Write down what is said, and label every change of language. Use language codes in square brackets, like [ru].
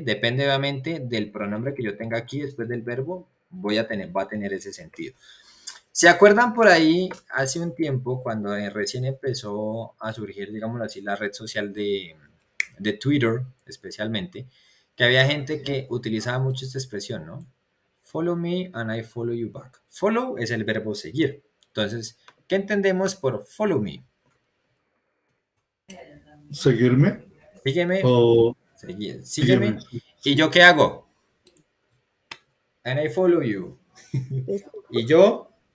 [es] Depende obviamente del pronombre que yo tenga aquí después del verbo, va a tener ese sentido. ¿Se acuerdan por ahí hace un tiempo cuando recién empezó a surgir, digámoslo así, la red social de Twitter especialmente, que había gente que utilizaba mucho esta expresión, ¿no? [en] Follow me and I follow you back. [es] Follow es el verbo seguir. Entonces, ¿qué entendemos por follow me? ¿Seguirme? Sígueme, O sígueme. sígueme. ¿Y yo qué hago? [en] And I follow you. [es] Y yo